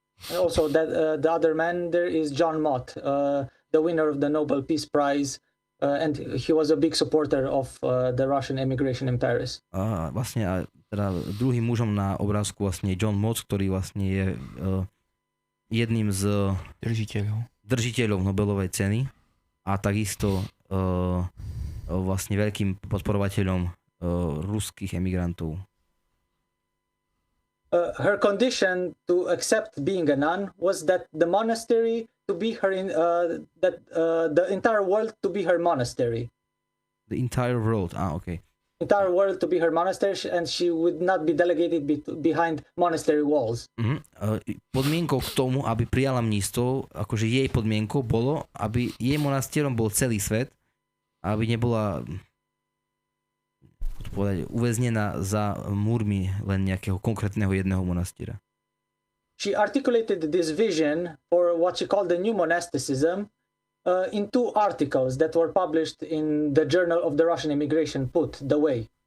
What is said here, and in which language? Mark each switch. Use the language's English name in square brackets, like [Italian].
[English] And also that the other man there is John Mott, the winner of the Nobel Peace Prize, and he was a big supporter of the Russian emigration in Paris. [Slovak] A vlastne teda druhým mužom na obrázku vlastne je John Mott, ktorý vlastne je jedným z držiteľov Nobelovej ceny a takisto vlastne veľkým podporovateľom ruských emigrantov. [English] Her condition to accept being a nun was that the monastery to be her the entire world to be her monastery. The entire world, okay. Entire world to be her monastery, and she would not be delegated behind monastery walls. [Slovak] Podmienkou k tomu, aby prijala mníctvo, akože jej podmienkou bolo, aby jej monastierom bol celý svet, a aby nebola uväznená za múrmi len nejakého konkrétneho jedného monastiera. [English] She articulated this vision for what she called the new monasticism in two articles that were published in the Journal of the Russian Immigration, Put the Way.